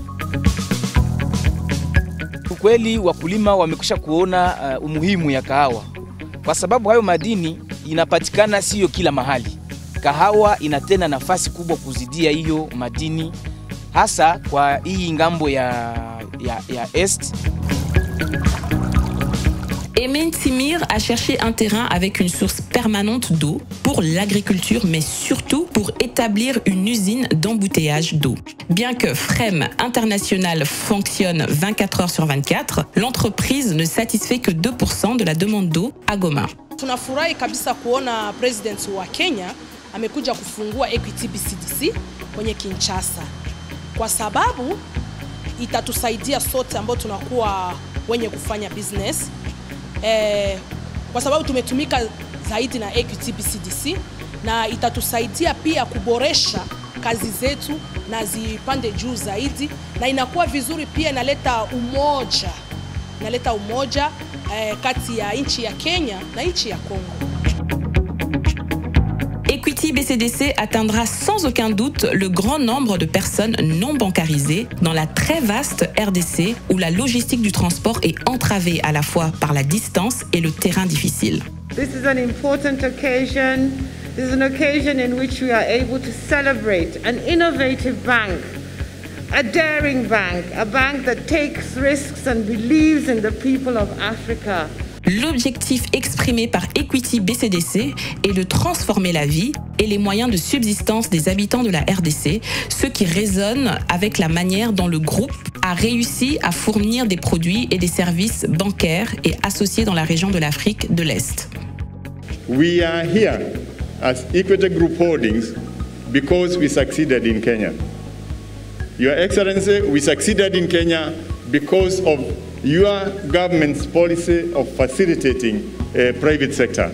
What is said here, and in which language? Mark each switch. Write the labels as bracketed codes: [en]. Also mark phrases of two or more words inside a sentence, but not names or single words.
[sw] Kweli wakulima wamekwisha kuona umuhimu ya kahawa, kwa sababu hayo madini inapatikana sio kila mahali. Kahawa inatena nafasi kubwa kuzidia hiyo madini, hasa kwa hii ngambo ya Est. [fr] Emen Timir a cherché un terrain avec une source permanente d'eau pour l'agriculture, mais surtout pour établir une usine d'embouteillage d'eau. Bien que FREM International fonctionne 24 heures sur 24, l'entreprise ne satisfait que 2% de la demande d'eau à Goma. [sw] Tunafurahi kabisa kuona president wa Kenya amekuja kufungua Equity BCDC kwenye Kinshasa, kwa sababu itatusaidia sote ambao tunakuwa wenye kufanya business. Kwa sababu tumetumika zaidi na Equity BCDC na itatusaidia pia kuboresha kazi zetu na zipande juu zaidi, na inakuwa vizuri pia, inaleta umoja kati ya nchi ya Kenya na nchi ya Kongo. [fr] Equity BCDC atteindra sans aucun doute le grand nombre de personnes non bancarisées dans la très vaste RDC où la logistique du transport est entravée à la fois par la distance et le terrain difficile. [en] This is an important occasion. This is an occasion in which we are able to celebrate an innovative bank, a daring bank, a bank that takes risks and believes in the people of Africa. [fr] L'objectif exprimé par Equity BCDC est de transformer la vie et les moyens de subsistance des habitants de la RDC, ce qui résonne avec la manière dont le groupe a réussi à fournir des produits et des services bancaires et associés dans la région de l'Afrique de l'Est. [en] We are here as Equity Group Holdings because we succeeded in Kenya. Your Excellency, we succeeded in Kenya because of your government's policy of facilitating a private sector.